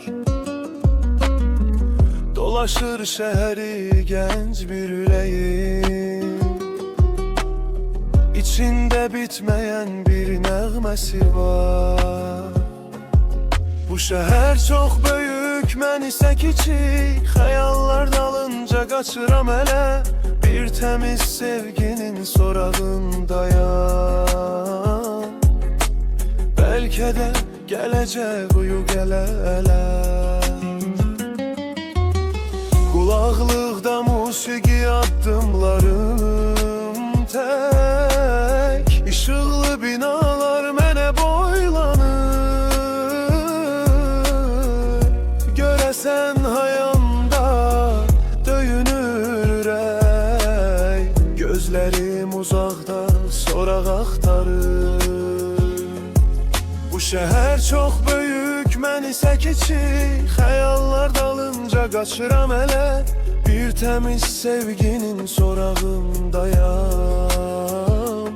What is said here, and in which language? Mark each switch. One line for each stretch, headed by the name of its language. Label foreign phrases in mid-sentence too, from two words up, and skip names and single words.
Turkish: Dolaşır şehri genç bir yüreğim, İçinde bitmeyen bir nəğməsi var. Bu şehir çok büyük,
Azerbaijani: mən isə kiçik. Xəyallar dalınca qaçıram elə, bir temiz sevginin sorağındayam.
Turkish: Belki de gelecek uyu gele-elə. Kulaklıkta musiki addımlarım tek,
Azerbaijani: Işıqlı binalar mənə boylanır. Görəsən hayanda döyünür ürək, Gözlerim uzaqda soraq axtarır.
Turkish: Bu şehir çok büyük,
Azerbaijani: mən isə kiçik. Xəyallar dalınca qaçıram elə, bir temiz sevginin sorağındayam.